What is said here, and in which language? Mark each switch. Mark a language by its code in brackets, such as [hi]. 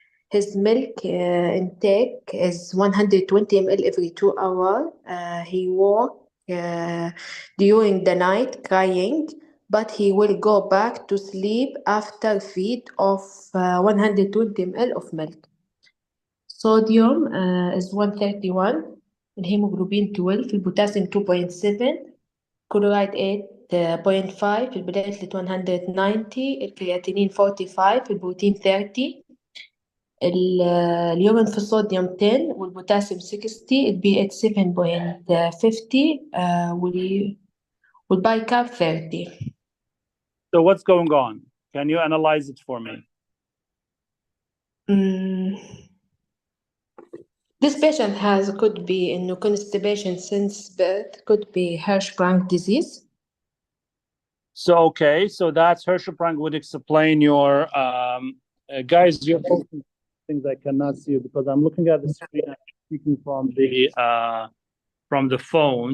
[en] His milk intake is 120 ml every 2 hours. He walks during the night crying, but he will go back to sleep after feed of 120 ml of milk. Sodium is 131. [ar] الهيموجلوبين 12 البوتاسيوم 2.7 كلورايد 8.5 البلاتلت 190 الكرياتينين 45 البروتين 30 اليورين في الصوديوم 10 والبوتاسيوم 60 البي اتش 7.50 والبايكاب 30. [en] So what's going on? Can you analyze it for me? This patient could be in constipation since birth, could be Hirschsprung disease. So, okay, so that's Hirschsprung would explain your, guys, you're things I cannot see because I'm looking at the screen and speaking from the from the phone.